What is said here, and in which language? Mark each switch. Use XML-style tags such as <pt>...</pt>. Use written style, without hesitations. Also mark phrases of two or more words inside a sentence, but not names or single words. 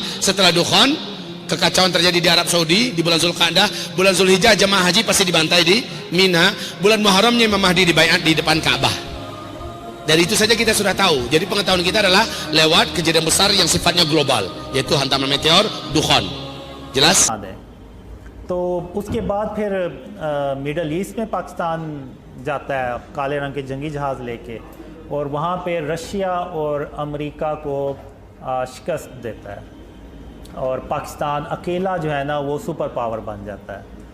<id>Setelah Dukhan, kekacauan terjadi di Arab Saudi di bulan Zulqa'dah. Bulan Zulhijjah jamaah haji pasti dibantai di Mina. Bulan Muharramnya Imam Mahdi dibaiat di depan Ka'bah. Dari itu saja kita sudah tahu. Jadi pengetahuan kita adalah lewat kejadian besar yang sifatnya global, yaitu hantaman meteor, Dukhan. Jelas?</id> <hi>तो उसके बाद फिर</hi> <en>Middle East</en> <hi>में पाकिस्तान जाता है काले रंग के जंगी जहाज़ लेके, और वहाँ पे रशिया और अमेरिका को शिकस्त देता है, और पाकिस्तान अकेला जो है ना वो</hi> <en>super power</en> <hi>बन जाता है।</hi>